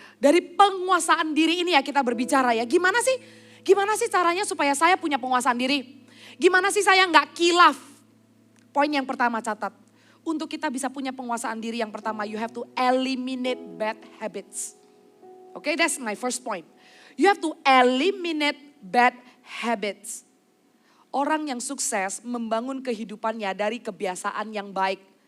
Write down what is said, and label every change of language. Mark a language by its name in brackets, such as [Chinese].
[Indonesian] Dari penguasaan diri ini ya kita berbicara ya. Gimana sih caranya supaya saya punya penguasaan diri? Gimana sih saya nggak kilaf? Poin yang pertama catat. Untuk kita bisa punya penguasaan diri yang pertama, [English] you have to eliminate bad habits. Okay, that's my first point. You have to eliminate bad habits. [Indonesian] Orang yang sukses membangun kehidupannya dari kebiasaan yang baik.